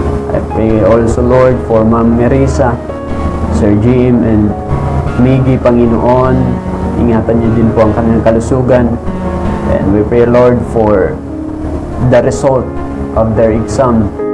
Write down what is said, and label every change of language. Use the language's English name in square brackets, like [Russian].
[English] I pray also, Lord, for Ma'am Marisa, Sir Jim, and Miggy, Panginoon. [Filipino] Ingatan niyo din po ang kanilang kalusugan. [English] And we pray, Lord, for the result of their exam.